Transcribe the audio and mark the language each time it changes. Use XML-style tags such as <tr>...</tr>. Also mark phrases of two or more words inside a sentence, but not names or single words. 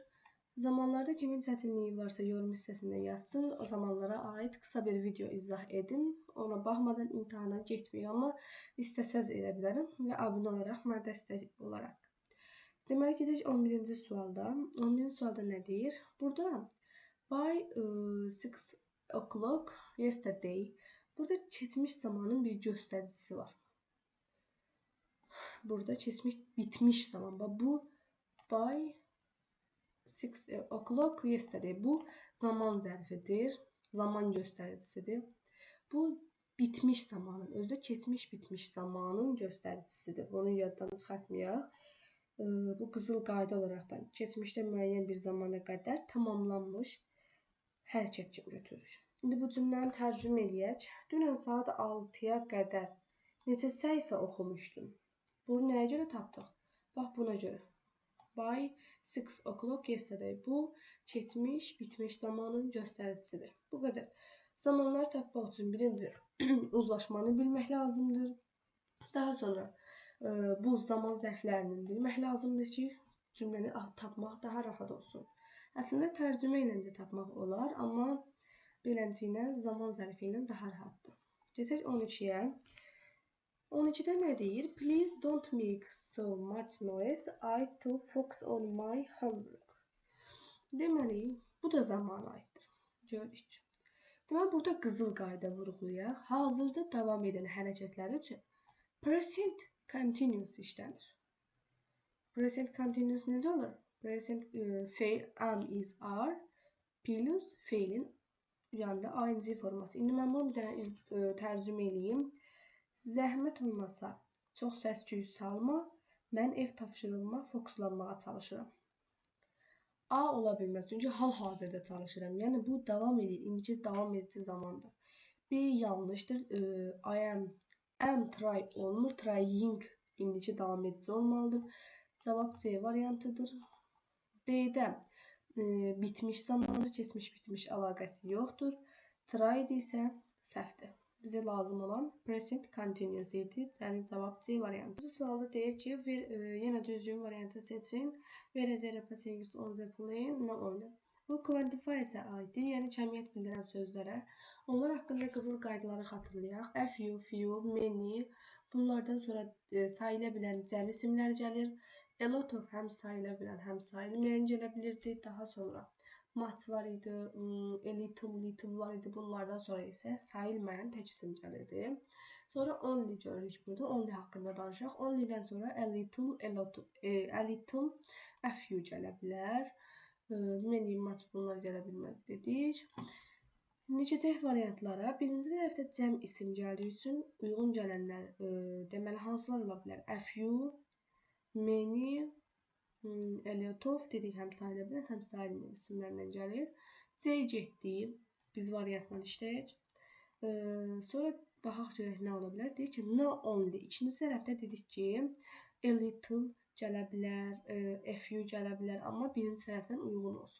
<az>Zamanlarda kimin çətinliyi varsa yorum hissəsində yazsın. O zamanlara aid qısa bir video izah edim. Ona baxmadan imtahana getməyin, amma istəsəz edə bilərəm və abunə olaraq mənə dəstək olaraq. Deməli, keçək 11-ci sualda. 11-ci sualda nə deyir?</az> <en>Burada by 6 o'clock yesterday.</en> <az>Burada keçmiş zamanın bir göstəricisi var. Burada keçmiş bitmiş zaman.</az> <en>Bu by 6 o'clock yesterday.</en> <az>Bu zaman zərfidir, zaman göstəricisidir. Bu bitmiş zamanın, özü də keçmiş bitmiş zamanın göstəricisidir. Bunu yaddan çıxartmayaq. Bu qızıl qayda olaraqdan keçmişdə müəyyən bir zamana qədər tamamlanmış hərəkət kimi götürürük. İndi bu cümləni tərcümə eləyək. Dünən saat 6-ya qədər neçə səhifə oxumuşdum? Bunu nəyə görə tapdıq? Bax, buna görə.</az> <en>By 6 o'clock yesterday.</en> <az>Bu keçmiş, bitmiş zamanın göstəricisidir. Bu qədər. Zamanları tapmaq üçün birinci uzlaşmanı bilmək lazımdır. Daha sonra bu zaman zərflərini bilmək lazımdır ki, cümləni tapmaq daha rahat olsun. Əslində tərcümə ilə də tapmaq olar, amma beləncə zaman zərfi ilə daha rahatdır. Keçək 12-yə. 12-də nə deyir?</az> <en>Please don't make so much noise. I to focus on my homework.</en> <az>Deməli, bu da zamana aiddir. Gördük. Deməli, burada qızıl qayda vurğulayaq. Hazırda davam edən hərəkətlər üçün</az> <en>present continuous</en> <az>işlənir.</az> <en>Present continuous</en> <az>necə olur? Present feil</az> <en>am, is, are plus</en> <az>feilin yanında ing forması. İndi mən bunu bir dənə tərcümə edeyim. Zəhmət olmasa çox səs-küy salma. Mən ev tapşırığıma fokuslanmağa çalışıram. A ola bilməz. Çünki hal-hazırda çalışıram. Yəni bu davam edir. İndiki davam edici zamandır. B yanlışdır.</az> <en>Am try</en> <az>olmur. Trying indiki davam edici olmalıdır. Cavab C variantıdır. D-də bitmiş zamandır. Keçmiş bitmiş əlaqəsi yoxdur. Tried isə səhvdir. Bizə lazım olan</az> <en>present continuous</en> <az>idi. Yəni cavab C variantı. Bu sualda deyir ki, yenə düzgün variantı seçin.</az> <en>Where is the passengers on the plane? No only.</en> <az>Bu quantify isə aiddir. Yəni kəmiyyət bildirən sözlərə. Onlar haqqında qızıl qaydaları xatırlayaq.</az> <en>A few, few, many.</en> <az>Bunlardan sonra sayıla bilən cəm isimlər gəlir.</az> <en>A lot of</en> <az>həm sayıla bilən, həm sayılmayan gələ bilirdi. Daha sonra much var idi,</az> <en>a little, little</en> <az>var idi. Bunlardan sonra isə sayılmayan tək isim gəlirdi. Sonra only görürük burada. Only haqqında danışaq. Only'dən sonra</az> <en>a little, a little, a few</en> <az>gələ bilər.</az> <en>Many, much</en> <az>bunlar gələ bilməz dedik. İndi keçək variantlara. Birinci tərəfdə cəm isim gəldiyi üçün uyğun gələnlər deməli hansılar ola bilər?</az> <en>A few, many, a lot of</en> <az>dedik, həm sayıla bilən, həm sayılmayan isimlərlə gəlir. C getdi. Biz variantla işləyək. Sonra baxaq görək nə ola bilər. Deyək ki,</az> <en>no only.</en> <az>İkinci tərəfdə dedik ki,</az> <en>a little</en> <az>gələ bilər,</az> <en>a few</en> <az>gələ bilər, amma birinci tərəfdən uyğun olsun.</az>